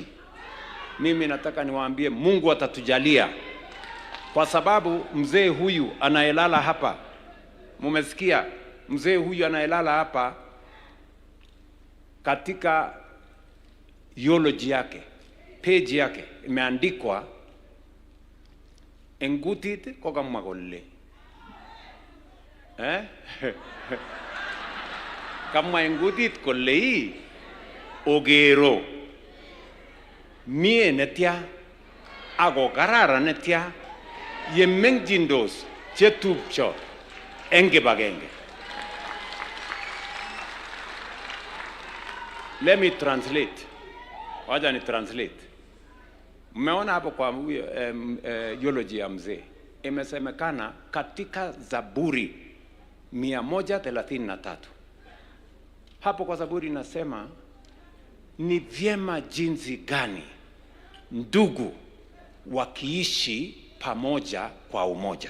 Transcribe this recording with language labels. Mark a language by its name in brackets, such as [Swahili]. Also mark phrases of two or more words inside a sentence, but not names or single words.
[Swahili] Mimi nataka niwaambie Mungu atatujalia, kwa sababu mzee huyu anayelala hapa, mumesikia mzee huyu anayelala hapa, katika eulogy yake, page yake imeandikwa [Kalenjin] engutit kokamwagolle. Kama engutit kolle ogero mie netya ago karara netya yemengjindos chetupcho engibagenge. [English] Let me translate. [Swahili] Wacha ni translate. Mmeona hapo kwa eulogy ya mzee imesemekana katika Zaburi 133. Hapo kwa Zaburi nasema ni vyema jinsi gani ndugu wakiishi pamoja kwa umoja.